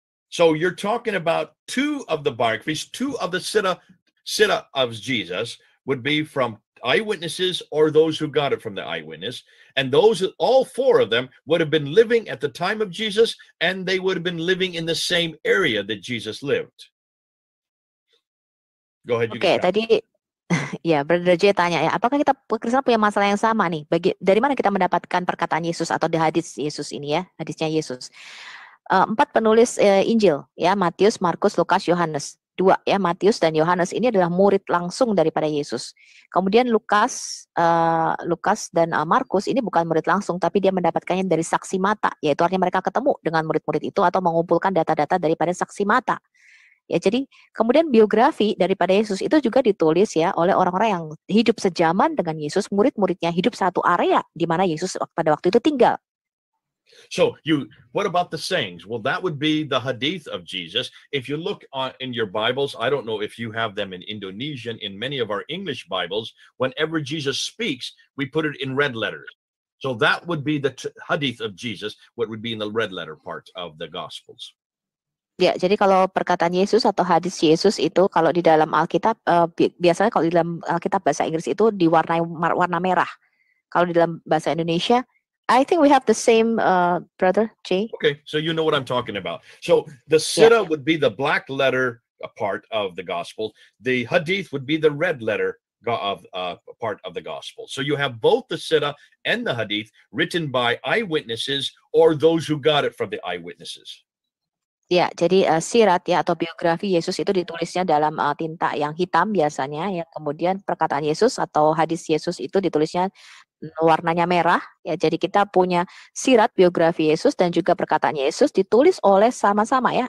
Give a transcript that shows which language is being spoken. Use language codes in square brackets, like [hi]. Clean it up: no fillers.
[en] So you're talking about two of the biographies, two of the sitta of Jesus would be from eyewitnesses or those who got it from the eyewitness. And all four of them would have been living at the time of Jesus, and they would have been living in the same area that Jesus lived. Go ahead. [id] Oke, tadi ya Brother J tanya ya, apakah kita Kristen punya masalah yang sama nih? Dari mana kita mendapatkan perkataan Yesus atau di hadis Yesus ini ya, hadisnya Yesus? 4 penulis Injil ya, Matius, Markus, Lukas, Yohanes. 2 ya, Matius dan Yohanes ini adalah murid langsung daripada Yesus. Kemudian Lukas dan Markus ini bukan murid langsung, tapi dia mendapatkannya dari saksi mata, yaitu artinya mereka ketemu dengan murid-murid itu atau mengumpulkan data-data daripada saksi mata. Ya, jadi kemudian biografi daripada Yesus itu juga ditulis ya oleh orang-orang yang hidup sejaman dengan Yesus, murid-muridnya hidup satu area di mana Yesus pada waktu itu tinggal. [en] So what about the sayings? Well, that would be the hadith of Jesus. If you look in your Bibles, I don't know if you have them in Indonesian, in many of our English Bibles, whenever Jesus speaks, we put it in red letters. So that would be the hadith of Jesus, what would be in the red letter part of the Gospels. [id] Ya, jadi kalau perkataan Yesus atau hadis Yesus itu kalau di dalam Alkitab, biasanya kalau di dalam Alkitab bahasa Inggris itu diwarnai warna merah. Kalau di dalam bahasa Indonesia, [en] I think we have the same, Brother Jay. Okay, so you know what I'm talking about. So the Sirah would be the black letter part of the Gospel. The hadith would be the red letter of part of the Gospel. So you have both the Sirah and the hadith written by eyewitnesses or those who got it from the eyewitnesses. [id] Ya, jadi sirat ya atau biografi Yesus itu ditulisnya dalam tinta yang hitam biasanya ya. Kemudian perkataan Yesus atau hadis Yesus itu ditulisnya warnanya merah ya. Jadi kita punya sirat biografi Yesus dan juga perkataan Yesus ditulis oleh sama-sama ya.